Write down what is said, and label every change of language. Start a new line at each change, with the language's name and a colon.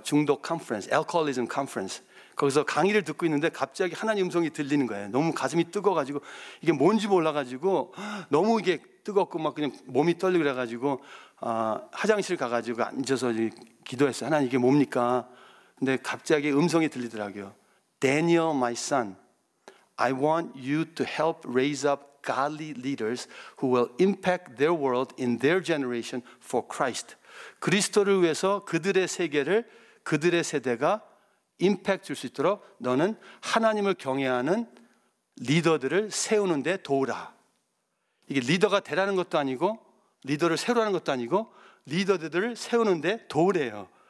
Korean: 중독 컨퍼런스, 알코올리즘 컨퍼런스. 거기서 강의를 듣고 있는데 갑자기 하나님 음성이 들리는 거예요. 너무 가슴이 뜨거워가지고 이게 뭔지 몰라가지고 너무 이게 뜨겁고 막 그냥 몸이 떨리고 그래가지고 화장실 가가지고 앉아서 기도했어요. 하나님 이게 뭡니까? 근데 갑자기 음성이 들리더라고요.
English: Daniel, my son, I want you to help raise up godly leaders who will impact their world in their generation for Christ.
Korean: 그리스도를 위해서 그들의 세계를 그들의 세대가 임팩트 줄 수 있도록 너는 하나님을 경외하는 리더들을 세우는 데 도우라. 이게 리더가 되라는 것도 아니고 리더를 세우라는 것도 아니고 리더들을 세우는 데 도우래요.